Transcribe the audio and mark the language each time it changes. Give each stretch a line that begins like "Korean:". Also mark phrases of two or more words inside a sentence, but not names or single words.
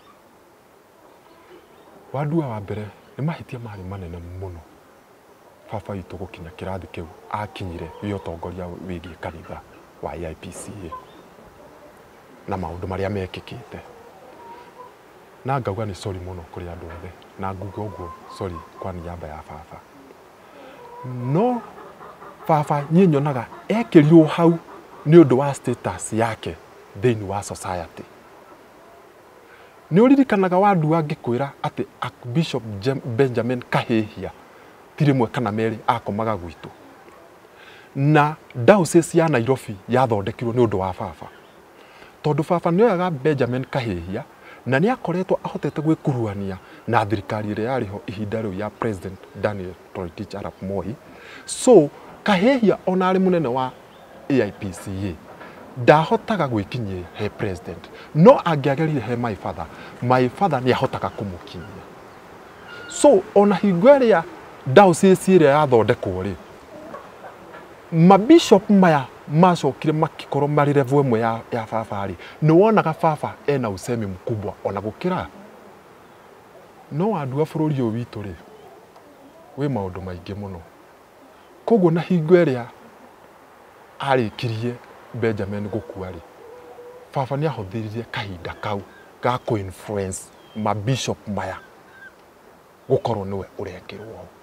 Kikuyu: wandua wa mbere ni mahitia mari manene muno baba witu gukinya kirathi kiu akinyire wi utongoria wigie kanitha wa IPCA na maundu maria mekikite na ngauga ni sorry muno kuri andu othe na nguga uguo sorry kwa niaba ya baba no baba nie nyonaga ekirirwo hau ni undu wa status yake thiini wa society ni uririkanaga wandu angikwira ati Bishop Benjamin Kahihia tirimwe kana meri akomaga gwitu na diocese ya Nairobi yathondekirwo ni undu wa baba tondu baba ni oyaga Benjamin Kahihia na nĩ akoretwo ahotete gwĩkuruhania na thirikari ĩrĩa yarĩ ho ihinda rĩu ya President Daniel Toroitich arap Moi. So Kahĩhia ona arĩ mũnene wa AIPCA ndahotaga gwĩkinyia he president, no angĩagerire he
English: my father
Kikuyu: nĩ ahotaga kũmũkinyia. So ona hingo ĩrĩa diocese ĩrĩa yathondekwo rĩ, mabishop maya macokire makikorwo marĩ level ĩmwe ya baba rĩ, nĩ wonaga baba ena
Swahili: usemi mkubwa
Kikuyu: ona gũkĩra. No andũ a bũrũri ũyũ witũ rĩ, wĩ maũndũ maingĩ mũno. Koguo na hingo ĩrĩa arĩkirie Benjamin gũkua rĩ, baba nĩ ahũthĩrire kahinda kau ga kũ-influence mabishop maya gũkorwo nĩwe ũrekĩrwo.